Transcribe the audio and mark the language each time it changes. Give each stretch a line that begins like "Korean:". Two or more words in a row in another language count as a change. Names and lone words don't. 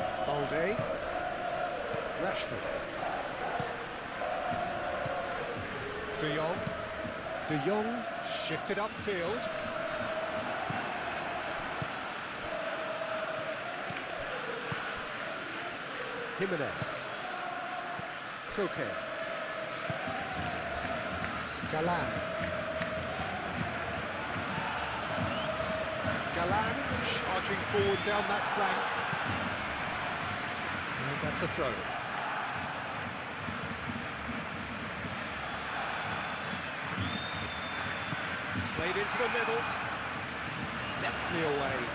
English: Balde. Rashford. De Jong. De Jong shifted upfield. Jimenez. Koke. Galan. Galan charging forward down that flank. And that's a throw. Played into the middle. Deftly away.